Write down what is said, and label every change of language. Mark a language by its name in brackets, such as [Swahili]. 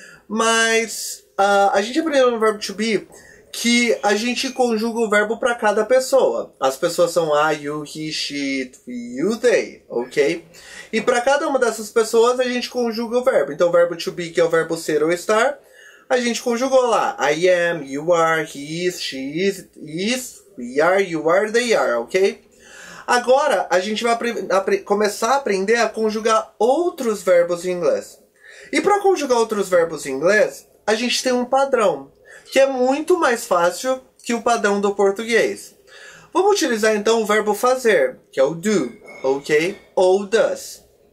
[Portuguese] Mas a gente aprendeu no verbo to be que a gente conjuga o verbo para cada pessoa. As pessoas são I, you, he, she, it, you, they, ok? E para cada uma dessas pessoas a gente conjuga o verbo. Então o verbo to be, que é o verbo ser ou estar, a gente conjugou lá. [English] I am, you are, he is, she is, we are, you are, they are, ok? [Portuguese] Agora a gente vai começar a aprender a conjugar outros verbos em inglês. E para conjugar outros verbos em inglês, a gente tem um padrão, que é muito mais fácil que o padrão do português. Vamos utilizar então o verbo fazer, que é o do, ok? Ou does.